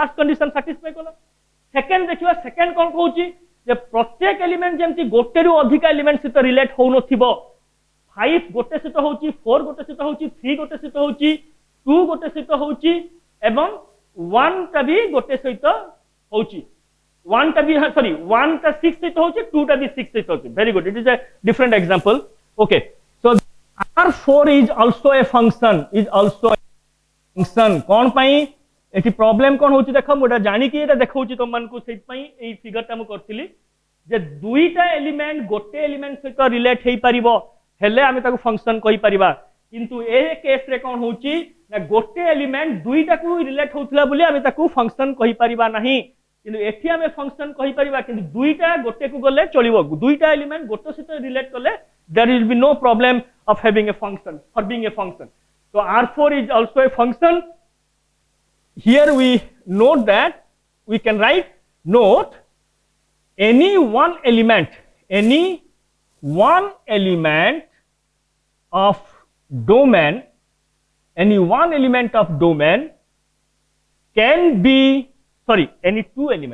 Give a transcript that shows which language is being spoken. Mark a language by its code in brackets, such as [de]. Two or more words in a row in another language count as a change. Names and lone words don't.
[en] first condition satisfy [or] କଲୁ सेकंड ଦେଖିବା सेकंड କଣ ହେଉଛି ଯେ ପ୍ରତ୍ୟେକ एलिमेंट ଯେମିତି ଗୋଟେ ରୁ ଅଧିକ एलिमेंट ସହିତ रिलेट ହୋଇ ନଥିବ 5 ଗୋଟେ ସହିତ ହେଉଛି 4 ଗୋଟେ ସହିତ ହେଉଛି 3 ଗୋଟେ ସହିତ ହେଉଛି 2 ଗୋଟେ ସହିତ ହେଉଛି ଏବଂ 1 ଟା ଭି ଗୋଟେ ସହିତ ହେଉଛି 1 ଟା ଭି सॉरी 1 ଟା 6 ସହିତ ହେଉଛି 2 ଟା ଭି 6 ସହିତ ହେଉଛି 2 टा भी 6 सहित होची [en] very good it is a different example okay so r4 is also a function [or] କଣ ପାଇଁ ଏଠି प्रॉब्लम କଣ ହେଉଛି ଦେଖ ମୋଟା ଜାଣି କି ଏଟା ଦେଖାଉଛି ତୁମ ମାନଙ୍କୁ ସେଥି ପାଇଁ ଏଇ फिगर ଟା ମୁଁ କରିଥିଲି ଯେ ଦୁଇଟା एलिमेंट ଗୋଟେ एलिमेंट ସହିତ रिलेट ହୋଇ ପାରିବ ହେଲେ ଆମେ ତାକୁ फंक्शन କହି ପାରିବା କିନ୍ତୁ ଏ केस ରେ କଣ ହେଉଛି ନା ଗୋଟେ एलिमेंट ଦୁଇଟା କୁ रिलेट ହେଉଥିଲା ବୋଲି ଆମେ ତାକୁ फंक्शन କହି ପାରିବା ନାହିଁ କିନ୍ତୁ ଏଠି ଆମେ फंक्शन କହି ପାରିବା କିନ୍ତୁ ଦୁଇଟା ଗୋଟେ କୁ ଗଲେ ଚାଲିବ ଦୁଇଟା एलिमेंट ଗୋଟେ ସହିତ रिलेट କଲେ there will be no problem of having a function for being a function. [en] So R4 is also a function. Here we note that we can write note any one element of domain can be any two